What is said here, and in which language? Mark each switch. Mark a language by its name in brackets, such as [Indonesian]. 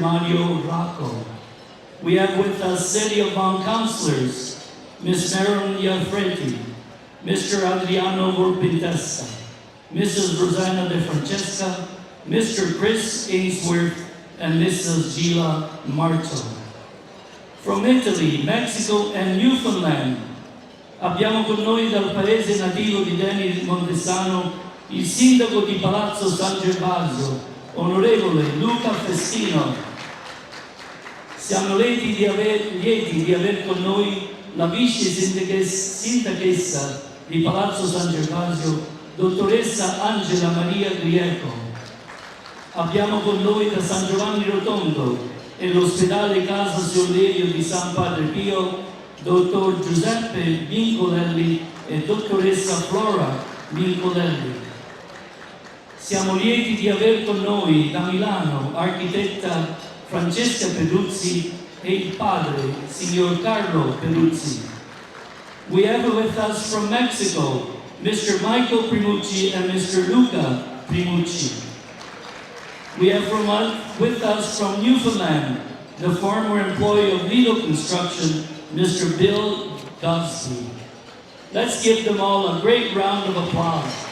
[English] Mario Rocco. We have with us City of Vaughan Councillors, Ms. Marilyn Iafreti, Mr. Adriano Vorpintesta, Mrs. Rosanna De Francesca, Mr. Chris Ainsworth, and Mrs. Gila Marto. From Italy, Mexico, and Newfoundland, [Italian] abbiamo con noi dal paese nativo di Danny Montesano il sindaco di Palazzo San Gervasio, onorevole Luca Festino. Siamo lieti di aver con noi la vice sindachessa di Palazzo San Gervasio, dottoressa Angela Maria Grieco. Abbiamo con noi da San Giovanni Rotondo e l'ospedale Casa Sollerio di San Padre Pio, dottor Giuseppe Vincolelli e dottoressa Flora Vincolelli. Siamo lieti di aver con noi da Milano architetta Francesca Peduzzi e il padre, signor Carlo Peduzzi. [English] We have with us from Mexico, Mr. Michael Primucci and Mr. Luca Primucci. We have with us from Newfoundland, the former employee of LIDO Construction, Mr. Bill Godsey. Let's give them all a great round of applause.